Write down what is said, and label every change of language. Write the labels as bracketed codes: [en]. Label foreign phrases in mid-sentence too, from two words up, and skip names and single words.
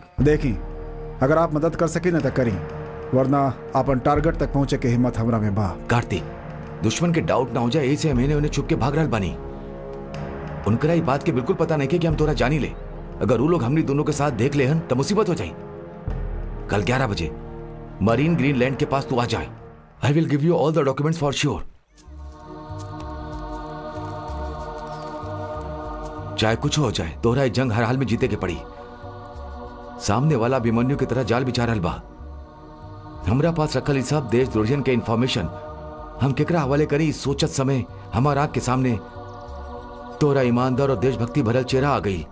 [bho] देखी, अगर आप मदद कर सकी ना तो करी, वरना अपन टारगेट तक पहुंचे के हिम्मत हमरा में बा। कार्तिक, दुश्मन के डाउट ना हो जाए ऐसे मैंने उन्हें छुप के भाग रहल बानी। उनकरा ई बात के बिल्कुल पता नहीं कि हम तोरा जानी ले। अगर वो लोग हमनी दोनों के साथ देख ले हन तो मुसीबत हो जाए। कल 11 बजे मरीन ग्रीनलैंड के पास तू आ जाए। [en] I will give you all the documents for sure. [bho] चाहे कुछ हो जाए, तोहरा ये जंग हर हाल में जीते के पड़ी। सामने वाला अभिमन्यु की तरह जाल बिछा रहल बा। हमरा पास रखल ई सब देशद्रोहियन के इंफॉर्मेशन हम केकरा हवाले करी, सोचत समय हमारा आंख के सामने तोरा ईमानदार और देशभक्ति भरल चेहरा आ गई।